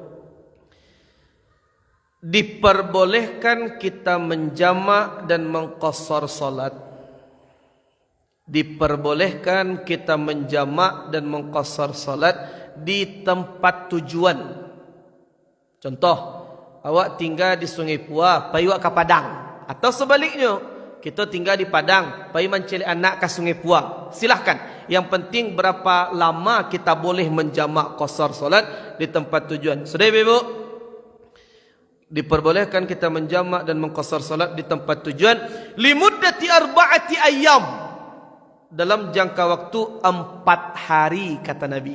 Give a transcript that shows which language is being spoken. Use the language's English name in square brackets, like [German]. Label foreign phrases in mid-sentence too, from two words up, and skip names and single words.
[Indonesian] Diperbolehkan kita menjamak dan mengqasar salat. Diperbolehkan kita menjamak dan mengqasar salat di tempat tujuan. Contoh, [Minangkabau] awak tinggal di Sungai Puah, pai awak ke Padang, atau sebaliknya, kita tinggal di Padang, pai mencelik anak ke Sungai Puah. Silahkan. [Indonesian] Yang penting berapa lama kita boleh menjamak qasar solat di tempat tujuan. Sudah Ibu? Diperbolehkan kita menjamak dan mengqasar solat di tempat tujuan [Arabic] limuddati 4 ayyam, [Indonesian] dalam jangka waktu 4 hari kata Nabi.